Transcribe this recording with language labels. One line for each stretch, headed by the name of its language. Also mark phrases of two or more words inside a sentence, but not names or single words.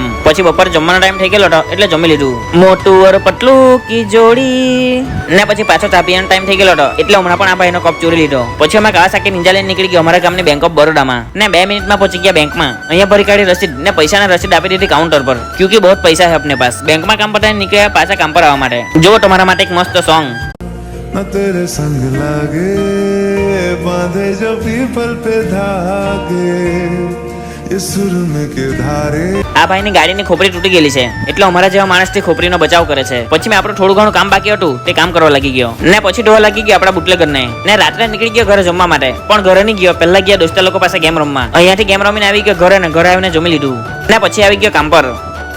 Gujarati: પછી બપોર જમવાનો ટાઈમ થઈ ગયેલો હતો એટલે જમી લીધું.
Hindi: मोटू और पतलू की जोड़ी
Gujarati: ને પછી પાછો ચા પીવાનો ટાઈમ થઈ ગયેલો હતો એટલે હમણાં પણ આ ભાઈનો કપ ચોરી લીધો. પછી અમે કાવાસાકી નિંજા લઈને નીકળી ગયો અમારા ગામની બેંક ઓફ બરોડામાં ને 2 મિનિટમાં પહોંચી ગયા બેંકમાં. અહીંયા ભરી કાઢી રસીદ ને પૈસાના રસીદ આપી દીધી કાઉન્ટર પર,
Hindi: क्योंकि बहु पैसा है अपने पास.
Gujarati: બેંકમાં કામ પતાવીને નીકળ્યા પાછા કામ પર આવવા માટે. જો તમારા માટે એક મસ્ત સોંગ.
Hindi: न तेरे संग लागे बांधे जो पीपल पे धागे इस सुर में के धारे.
Gujarati: આ ભાઈની ગાડીની ખોપરી તૂટી ગયેલી છે એટલે અમારા જેવા માણસથી ખોપરીનો બચાવ કરે છે. પછી મેં આપણું થોડું ઘણું કામ બાકી હતું તે કામ કરવા લાગી ગયો ને પછી ઢોવા લાગી ગયો આપણા બુટલેગરને ને રાત્રે નીકળી ગયો ઘરે જમવા માટે. પણ ઘરે નહીં ગયો, પહેલા ગયા દોસ્તા લોકો પાસે ગેમ રમવા. અહીંયાથી ગેમ રમીને આવી ગયો ઘરે ને ઘરે આવીને જમી લીધું ને પછી આવી ગયો કામ પર.